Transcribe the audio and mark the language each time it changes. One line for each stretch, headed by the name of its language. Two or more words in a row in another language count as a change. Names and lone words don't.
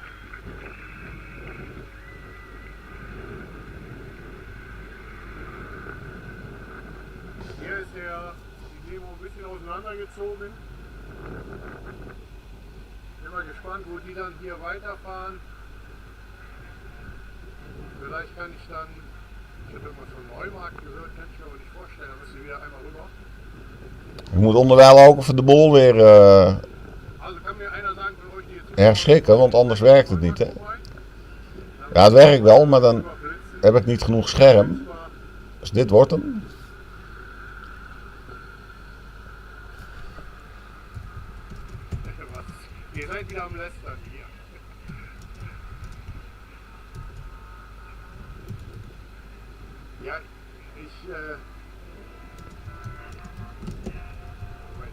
German: Hier ist die Demo ein bisschen auseinandergezogen. Bin mal gespannt, wo die dann hier weiterfahren. Vielleicht kann ich dann, ich habe irgendwas von Neumarkt gehört, kann ich mir aber nicht vorstellen, da müssen wir wieder einmal rüber.
Dutch: Ik moet onderwijl ook even de bol weer
German: Also kann mir einer sagen von euch, die jetzt
Dutch: herschikken, want anders werkt het niet, hè? Ja, het werkt wel, maar dan heb ik niet genoeg scherm. Dus dit wordt hem.
German: Ihr seid wieder am Lästern hier. Ja, Moment.